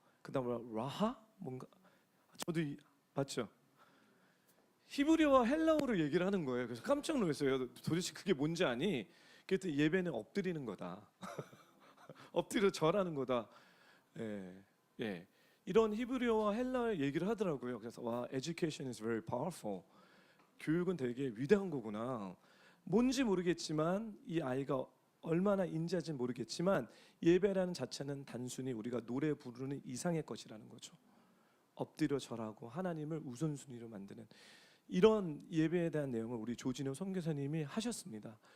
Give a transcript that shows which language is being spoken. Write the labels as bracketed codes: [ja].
[ko] 그다음에 라하 뭔가 저도 맞죠? 히브리어와 헬라어로 얘기를 하는 거예요. 그래서 깜짝 놀랐어요. 도대체 그게 뭔지 아니? 그랬더니 예배는 엎드리는 거다. 엎드려 절하는 거다. 예, 예. 이런 히브리어와 헬라어 얘기를 하더라고요. 그래서 와, [en] education is very powerful. [ko] 교육은 되게 위대한 거구나. 뭔지 모르겠지만 이 아이가 얼마나 인지하지는 모르겠지만 예배라는 자체는 단순히 우리가 노래 부르는 이상의 것이라는 거죠. 엎드려 절하고 하나님을 우선순위로 만드는 이런 예배에 대한 내용을 우리 조진호 선교사님이 하셨습니다.